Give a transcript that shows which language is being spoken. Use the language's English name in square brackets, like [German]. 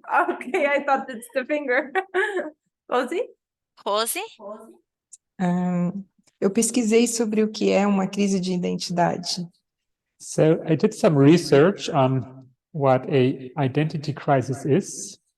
[English] Okay, I thought it's the finger. Rosie? Rose? [Portuguese] Eu pesquisei sobre o que é uma crise de identidade. [English] So I did some research on what a identity crisis is.